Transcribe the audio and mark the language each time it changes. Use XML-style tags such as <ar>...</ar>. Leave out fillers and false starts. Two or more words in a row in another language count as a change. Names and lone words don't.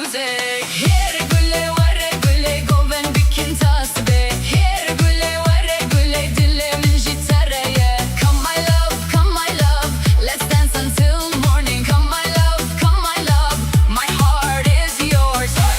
<ku>Here güle vare güle goven bikin tasbe. Here güle vare güle dilemin jitareye.</ku> <en>Come my love, come my love, let's dance until morning. Come my love, my heart is yours.</en>